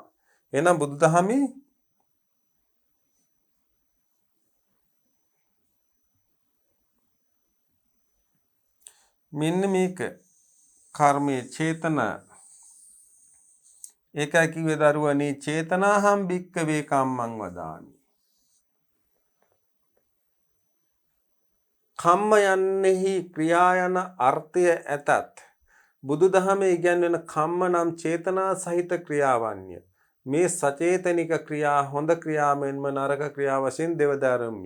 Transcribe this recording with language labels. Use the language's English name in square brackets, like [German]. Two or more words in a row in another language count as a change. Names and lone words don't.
[Sinhala] එහෙනම් බුදුදහමේ මෙන්න මේක කර්මයේ චේතන. ඒකයි කිව්වේ දරුවනේ [Pali] චේතනාහම් භික්කවේ කම්මං වදාමි. [Sinhala] කම්ම යන්නේහි ක්‍රියා යන අර්ථය ඇතත් බුදුදහමේ ඉගැන්වෙන කම්ම නම් චේතනා සහිත ක්‍රියාවන්ය. මේ සචේතනික ක්‍රියා හොඳ ක්‍රියාවෙන්ම නරක ක්‍රියා වශයෙන් දෙවදාරම්ය.